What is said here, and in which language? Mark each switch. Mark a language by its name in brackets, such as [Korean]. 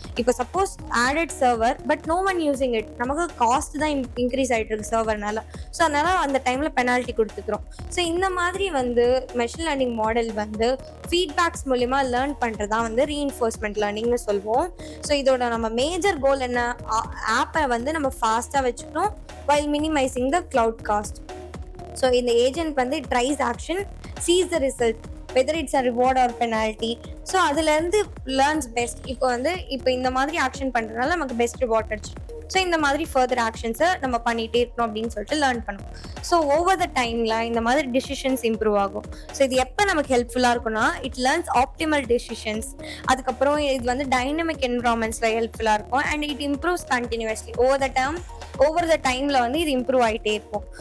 [Tamil] இப்போ [English] suppose added server but no one using it, [Tamil] நமக்கு cost தான் இன்க்ரீஸ் ஆகிட்டு இருக்கு சர்வர்னால, ஸோ அதனால அந்த டைமில் பெனால்ட்டி கொடுத்துக்கிறோம். ஸோ இந்த மாதிரி வந்து மெஷின் லேர்னிங் மாடல் வந்து ஃபீட்பேக்ஸ் மூலிமா லேர்ன் பண்ணுறதா வந்து ரீஇன்ஃபோர்ஸ்மெண்ட் லேர்னிங்னு சொல்லுவோம். ஸோ இதோட நம்ம மேஜர் கோல் என்ன, ஆப்பை வந்து நம்ம ஃபாஸ்ட்டாக வச்சுக்கணும் [English] while minimizing the cloud cost. So in the agent வந்து it tries action, sees the result, whether it's a reward or penalty. [Tamil] So அதுலேருந்து லேர்ன்ஸ் பெஸ்ட். இப்போ இந்த மாதிரி ஆக்ஷன் பண்ணுறதுனால நமக்கு பெஸ்ட் ரிவார்ட் கிடச்சிடும். ஸோ இந்த மாதிரி ஃபர்தர் ஆக்ஷன்ஸை நம்ம பண்ணிகிட்டே இருக்கணும் அப்படின்னு சொல்லிட்டு லேர்ன் பண்ணுவோம். ஸோ ஓவர் த டைமில் இந்த மாதிரி டிசிஷன்ஸ் இம்ப்ரூவ் ஆகும். ஸோ இது எப்போ நமக்கு ஹெல்ப்ஃபுல்லாக இருக்கும்னா, [English] It learns optimal decisions. [Tamil] அதுக்கப்புறம் இது வந்து டைனமிக் என்விரான்மெண்ட்ஸில் ஹெல்ப்ஃபுல்லாக இருக்கும். [English] and it improves continuously [Tamil] over the டைமில் வந்து இது இம்ப்ரூவ் ஆகிட்டே இருக்கும்.